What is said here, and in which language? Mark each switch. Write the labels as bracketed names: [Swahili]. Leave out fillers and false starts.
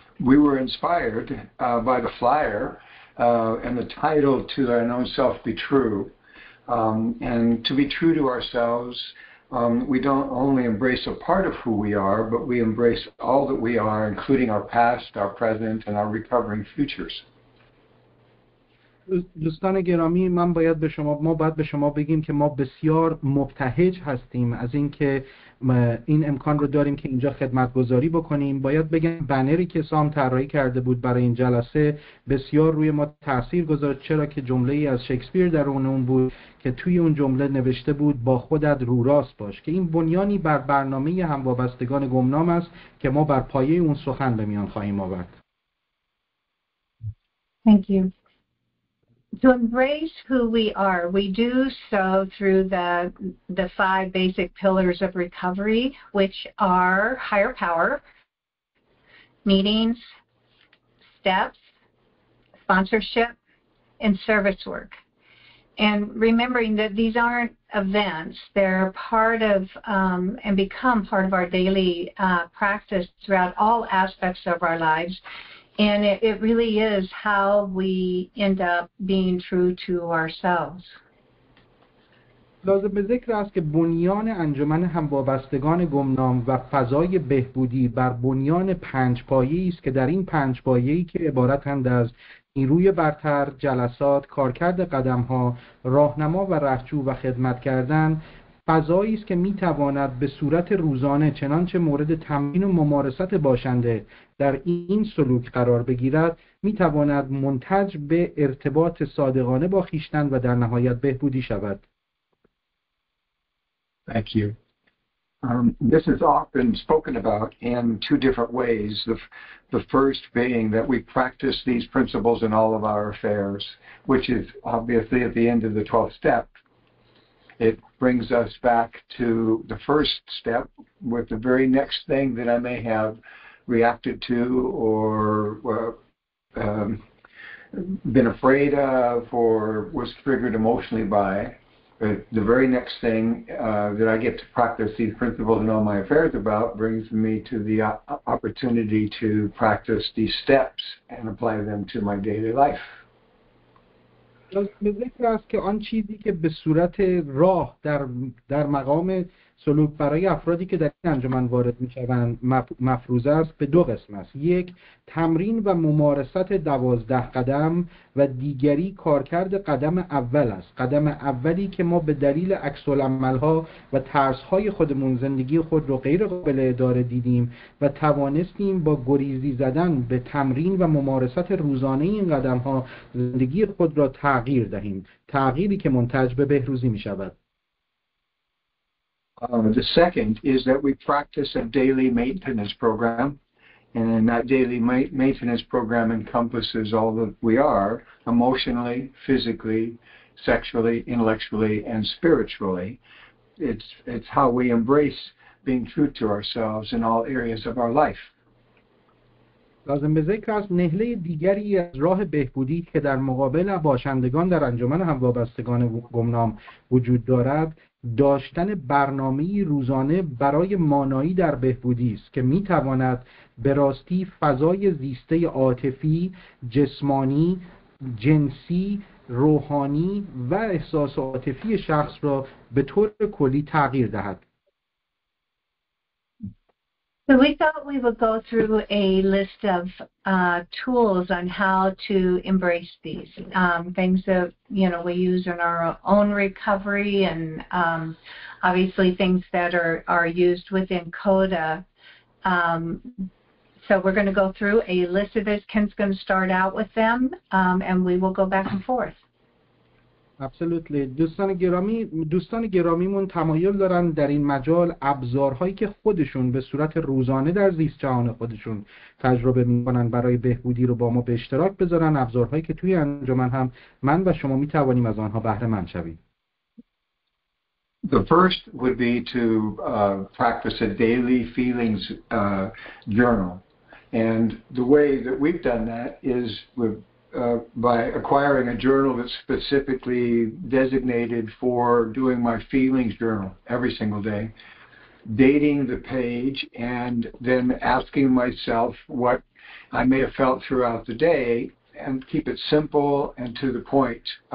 [English] We were inspired by the flyer and the title, To Thine Own Self Be True. And to be true to ourselves, we don't only embrace a part of who we are, but we embrace all that we are, including our past, our present, and our recovering futures. [Persian] دوستان گرامی، ما باید به شما بگیم که ما بسیار مبتهج هستیم از اینکه این امکان رو داریم که اینجا خدمتگزاری بکنیم. باید بگم بنری که سام طراحی کرده بود برای این جلسه بسیار روی ما تاثیر گذاشت، چرا که جمله‌ای از شکسپیر در اون بود که توی اون جمله نوشته بود با خودت رو راست باش، که این بنیانی بر برنامه هموابستگان گمنام است که ما بر پایه اون سخن به میان خواهیم آورد. [English] Thank you. To embrace who we are, we do so through the 5 basic pillars of recovery, which are higher power, meetings, steps, sponsorship, and service work. And remembering that these aren't events, they're part of and become part of our daily practice throughout all aspects of our lives. And it really is how we end up being true to ourselves. [Persian] لازم به ذکر است که بنیان انجمن هموابستگان گمنام و فضای بهبودی بر بنیان 5 پایه‌ای است که در این 5 پایه‌ای که عبارتند از نیروی برتر، جلسات، کارکرد قدم‌ها، راهنما و رهجو و خدمت کردن، فضایی است که میتواند به صورت روزانه چنانچه مورد تمرین و ممارست باشنده در این سلوک قرار بگیرد، میتواند منتج به ارتباط صادقانه با خویشتن و در نهایت بهبودی شود. [English] Thank you. This is often spoken about in 2 different ways. The first being that we practice these principles in all of our affairs, which is obviously at the end of the 12th step. It brings us back to the first step with the very next thing that I may have reacted to or been afraid of or was triggered emotionally by, the very next thing that I get to practice these principles in all my affairs about brings me to the opportunity to practice these steps and apply them to my daily life. [Persian] به ذکر است که آن چیزی که به صورت راه در مقام سلوک برای افرادی که در این انجمن وارد می‌شوند مفروض است به دو قسم است. یک، تمرین و ممارست 12 قدم و دیگری کارکرد قدم اول است. قدم اولی که ما به دلیل عکس‌العمل‌ها و ترس‌های خودمون زندگی خود رو غیر قابل اداره دیدیم و توانستیم با گریزی زدن به تمرین و ممارست روزانه این قدم‌ها زندگی خود را تغییر دهیم. تغییری که منتج به بهروزی می‌شود. [English] The second is that we practice a daily maintenance program, and that daily maintenance program encompasses all that we are emotionally, physically, sexually, intellectually, and spiritually. It's how we embrace being true to ourselves in all areas of our life. [Persian] لازم به ذکر است نهله دیگری از راه بهبودی که در مقابل باشندگان در انجمن هموابستگان گمنام وجود دارد داشتن برنامه‌ای روزانه برای مانایی در بهبودی است که می‌تواند به راستی فضای زیسته عاطفی، جسمانی، جنسی، روحانی و احساس عاطفی شخص را به طور کلی تغییر دهد. [English] So we thought we would go through a list of tools on how to embrace these things that we use in our own recovery, and obviously things that are used within CoDA. So we're going to go through a list of this. Ken's going to start out with them, and we will go back and forth. Absolutely. [Persian] دوستان گرامیمون تمایل دارن در این مجال ابزارهایی که خودشون به صورت روزانه در زیست جهان خودشون تجربه میکنن برای بهبودی رو با ما به اشتراک بذارن، ابزارهایی که توی انجمن هم من و شما میتوانیم از آنها بهره مند شویم. [English] The first would be to practice a daily feelings journal, and the way that we've done that is by acquiring a journal that's specifically designated for doing my feelings journal every single day, dating the page, and then asking myself what I may have felt throughout the day, and keep it simple and to the point.